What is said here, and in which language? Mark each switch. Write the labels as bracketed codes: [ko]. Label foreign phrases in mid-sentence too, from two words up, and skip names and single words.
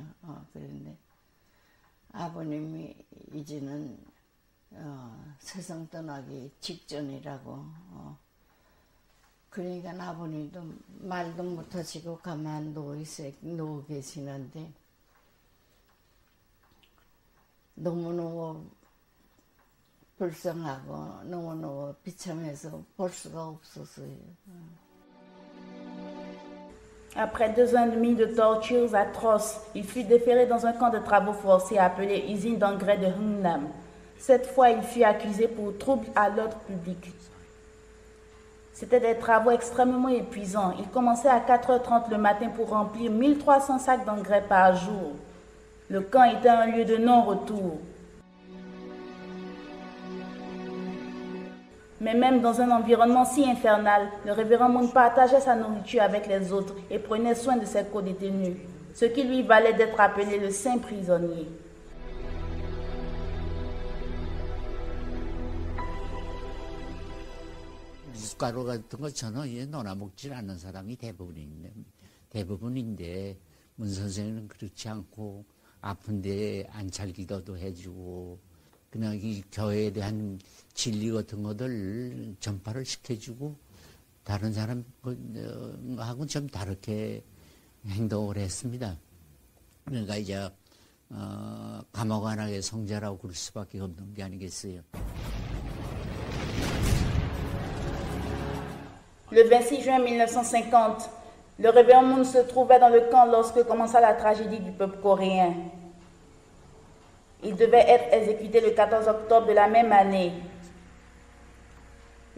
[ko] 그런데 아버님이 이제는 세상 떠나기 직전이라고 그러니까 아버님도 말도 못하시고 가만 누워 계시는데 너무너무 불쌍하고 너무너무 비참해서 볼 수가 없었어요. [fr] Après 2 ans et demi de tortures atroces, il fut déféré dans un camp de travaux forcés appelé usine d'engrais de Hungnam. Cette fois, il fut accusé pour trouble à l'ordre public. C'était des travaux extrêmement épuisants. Il commençait à 4h30 le matin pour remplir 1300 sacs d'engrais par jour. Le camp était un lieu de non-retour. Mais même dans un environnement si infernal, le révérend Moon partageait sa nourriture avec les autres et prenait soin de ses co-détenus, ce qui lui valait d'être appelé le saint prisonnier. [ko] 숟가루 같은 거 저는 놀아먹질 않는 사람이 대부분인데 문 선생님은 그렇지 않고 아픈데 안찰기도도 해주고 그냥 이 교회에 대한 진리 같은 것들 전파를 시켜주고 다른 사람하고는 좀 다르게 행동을 했습니다. 그러니까 이제 감옥 안의 성자라고 그럴 수밖에 없는 게 아니겠어요. [fr] Le 26 juin 1950, le révérend Moon se trouvait dans le camp lorsque commença la tragédie du peuple coréen. Il devait être exécuté le 14 octobre de la même année.